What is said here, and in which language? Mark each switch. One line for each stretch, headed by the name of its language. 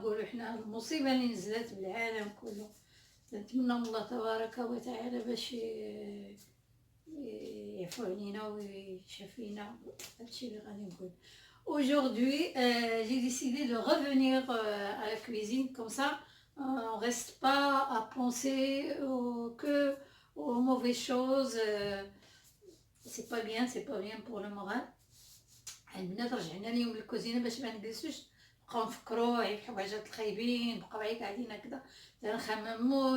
Arabic: نقولوا حنا المصيبة اللي نزلت بالعالم كله. نتمنى من الله تبارك وتعالى باش يعفو علينا ويشفينا. هادشي اللي غادي نقول.
French: Aujourd'hui, j'ai décidé de revenir à la cuisine, comme ça on reste pas à penser que aux mauvaises choses. C'est pas bien pour le moral.
Arabic: البنات رجعنا اليوم للكوزينه باش ما نجلسوش نبقاو نفكروا على الحوايجات الخايبين، نبقاو غير قاعدين هكذا نخمموا.